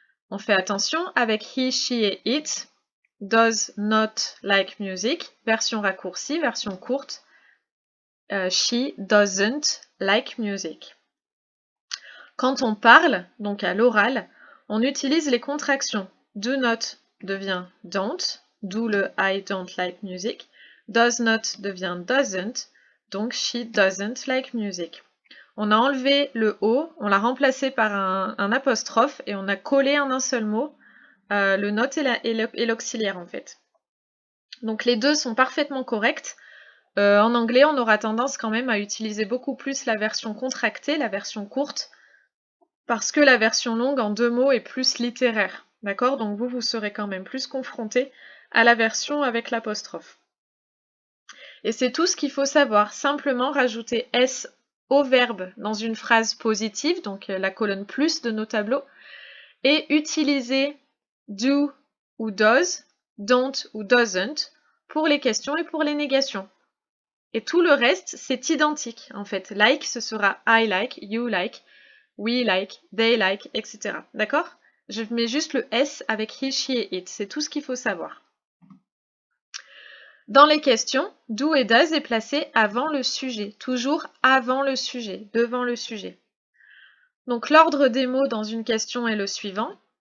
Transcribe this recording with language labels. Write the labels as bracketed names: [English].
[French] On fait attention avec he, she et it. [English] Does not like music, [French] version raccourcie, version courte. [English] She doesn't like music. [French] Quand on parle, donc à l'oral, on utilise les contractions. Do not devient don't, d'où le [English] I don't like music. [French] Does not devient doesn't, donc [English] she doesn't like music. [French] On a enlevé le O, on l'a remplacé par un apostrophe et on a collé en un seul mot le not et l'auxiliaire en fait. Donc les deux sont parfaitement corrects. En anglais, on aura tendance quand même à utiliser beaucoup plus la version contractée, la version courte, parce que la version longue en deux mots est plus littéraire. D'accord? Donc vous serez quand même plus confronté à la version avec l'apostrophe. Et c'est tout ce qu'il faut savoir. Simplement rajouter S au verbe dans une phrase positive, donc la colonne plus de nos tableaux, et utiliser do ou does, don't ou doesn't pour les questions et pour les négations. Et tout le reste, c'est identique en fait. [English] Like, [French] ce sera [English] I like, you like, we like, they like, etc. [French] D'accord? Je mets juste le S avec he, she et it. C'est tout ce qu'il faut savoir. Dans les questions, do et does est placé avant le sujet. Toujours avant le sujet, devant le sujet. Donc l'ordre des mots dans une question est le suivant.